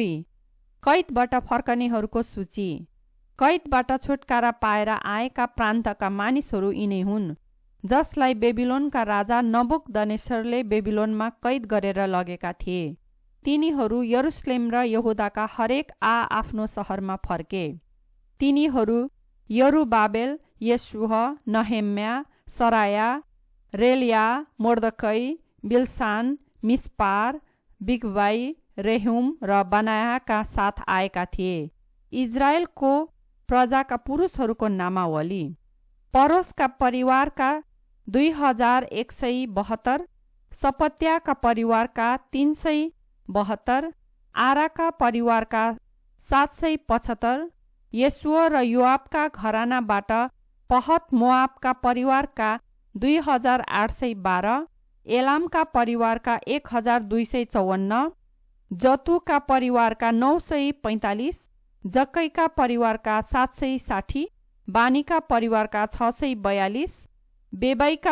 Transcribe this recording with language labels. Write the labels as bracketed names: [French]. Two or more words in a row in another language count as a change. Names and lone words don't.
[Nepali] कैदबाट फर्कनेहरूको सूची। कैदबाट छुटकारा पाएर आएका प्रान्तका मानिसहरू यिनै हुन्, जसलाई बेबिलोनका राजा नबुकदनेस्सरले बेबिलोनमा कैद गरेर लगेका थिए। तिनीहरू यरुशलेम र यहुदाका हरेक आफ्नो सहरमा फर्के। तिनीहरू यरुबाबेल, येशूह, नहेम्या, सराया, रेलिया, मोर्दकै, बिलसान, मिस्पार, बिगवाई, रेहुम र बनायाका साथ आएका थिए। इजरायलको प्रजाका पुरुषहरूको नामावली: परोसका परिवारका 2172, सपत्याका परिवारका 372, आराका परिवारका 775, येशूह र योआबका घरानाबाट पहत मोआबका परिवारका 2812, एलामका परिवारका 1254, जतुका परिवारका 945, जक्कैका परिवारका 760, बानीका परिवारका 642, बेबाईका